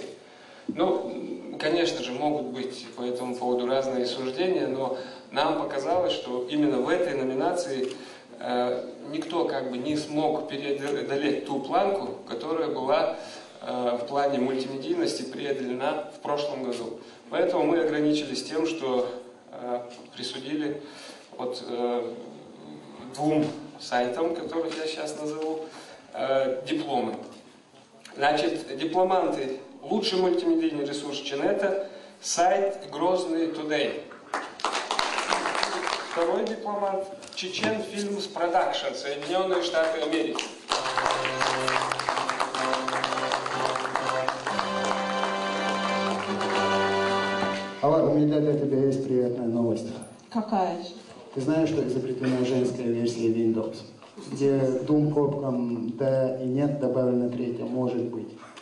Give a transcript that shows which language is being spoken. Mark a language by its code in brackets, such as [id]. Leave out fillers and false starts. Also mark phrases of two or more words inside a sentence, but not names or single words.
[ru] Ну, конечно же, могут быть по этому поводу разные суждения, но нам показалось, что именно в этой номинации никто как бы не смог преодолеть ту планку, которая была в плане мультимедийности преодолена в прошлом году. Поэтому мы ограничились тем, что присудили вот двум сайтам, которых я сейчас назову, дипломы. Значит, дипломанты. Лучший мультимедийный ресурс Ченета – сайт Грозный Today. Второй дипломант – Чечен Фильмс Продакшн, Соединенные Штаты Америки. Алла, у меня для тебя есть приятная новость. Какая же? Ты знаешь, что изобретена женская версия Windows, где двум кнопкам «да» и «нет» добавлено третье «может быть».